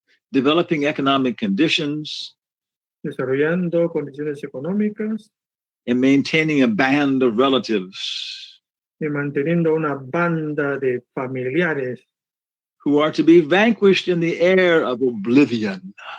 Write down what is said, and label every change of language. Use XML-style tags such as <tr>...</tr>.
<en>Developing economic conditions.</en> <es>Desarrollando condiciones económicas.</es> <en>And maintaining a band of relatives.</en> <es>y manteniendo una banda de familiares</es> <en>who are to be vanquished in the air of oblivion.</en>